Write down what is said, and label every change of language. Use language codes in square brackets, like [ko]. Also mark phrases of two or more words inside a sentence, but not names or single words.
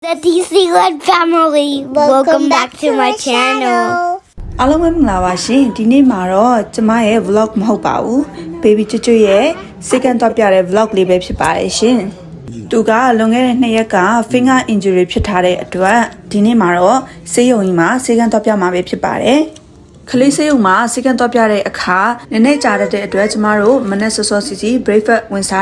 [en] The DC Lord family, welcome back to my channel. [my] အားလုံးပဲမင်္ဂလာပါရှင်ဒီနေ့မှာတော့ကျမရဲ့ vlog မဟုတ်ပါဘူး baby ကျွတ်ကျွတ်ရဲ့စိတ်ကန့်တော့ပြတဲ့ vlog လေးပဲဖြစ်ပါတယ်ရှင်သူကလွန်ခဲ့တဲ့2ရက်က [en] finger injury [my] ဖြစ်ထားတဲ့အတွက်ဒီနေ့မှာ တော့ဆေးရုံကြီးမှာစိတ်ကန့်တော့ပြမှာပဲဖြစ်ပါတယ်ခလေးဆေးရုံမှာ စိတ်ကန့်တော့ပြတဲ့အခါနည်းနည်းကြာတဲ့အတွက်ကျမတို့မနက်စောစောစီစီ breakfast ဝင်စား